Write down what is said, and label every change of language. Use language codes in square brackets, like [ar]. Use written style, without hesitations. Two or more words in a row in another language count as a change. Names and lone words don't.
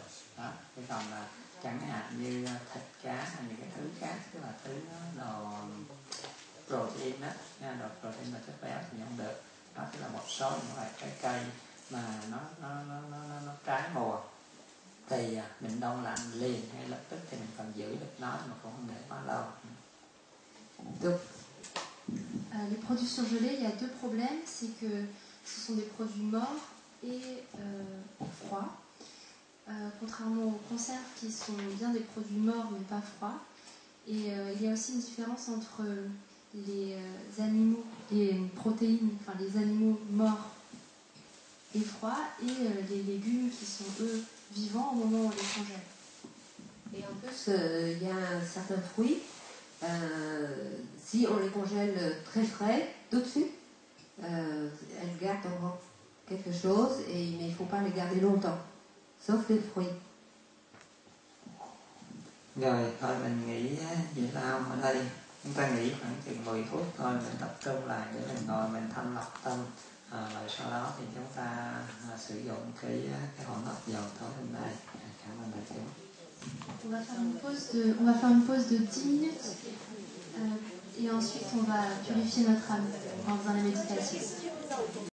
[vi] Đó, thế còn là chẳng hạn như thịt cá hay những cái thứ khác, tức là thứ đồ protein đó, đồ protein là chất béo thì không được. Đó tức là một số những loại trái cây mà nó trái mùa thì mình đông lạnh liền ngay lập tức thì mình còn giữ được nó mà cũng không để quá lâu. Được. [fr] Les produits surgelés, il y a deux problèmes, c'est que ce sont des produits morts et froids. Contrairement aux conserves qui sont bien des produits morts mais pas froids. Et il y a aussi une différence entre les animaux, les protéines, enfin les animaux morts et froids et les légumes qui sont eux vivants au moment où on les congèle. Et en plus, il y a certains fruits Si on les congèle très frais, tout de suite, elles gardent encore quelque chose, mais il ne faut pas les garder longtemps, sauf les fruits. [vi] Rồi thôi mình nghỉ giải lao ở đây. Chúng ta nghỉ khoảng chừng 10 phút thôi, mình tập trung lại để mình ngồi mình thanh lọc tâm. Rồi sau đó thì chúng ta sử dụng cái hỗn hợp dầu tối hôm nay. Cảm ơn đại chúng. [fr] On va faire une pause de 10 minutes et ensuite on va purifier notre âme en faisant la méditation.